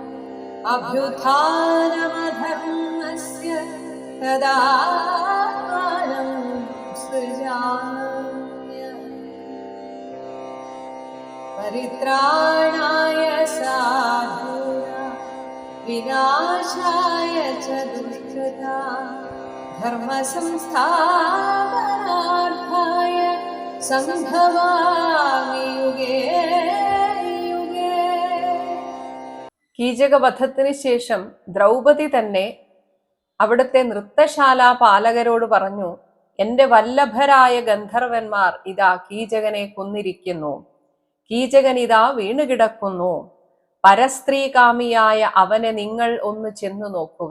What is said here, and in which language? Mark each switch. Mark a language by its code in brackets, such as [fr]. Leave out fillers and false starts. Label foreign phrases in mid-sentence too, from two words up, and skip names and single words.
[sa] अभ्युत्थानमधर्मस्य तदात्मानं सृजाम्यहम् परित्राणाय साधूनां विनाशाय च दुष्कृतां धर्मसंस्थापनार्थाय സംഭവാമി യുഗേ യുഗേ. [ml] കീചകവധത്തിന് ശേഷം ദ്രൗപദി തന്നെ അവിടുത്തെ നൃത്തശാല പാലകരോട് പറഞ്ഞു, എന്റെ വല്ലഭരായ ഗന്ധർവന്മാർ ഇതാ കീചകനെ കൊന്നിരിക്കുന്നു. കീചകൻ ഇതാ വീണുകിടക്കുന്നു. പരസ്ത്രീകാമിയായ അവനെ നിങ്ങൾ ഒന്ന് ചെന്നു നോക്കുക.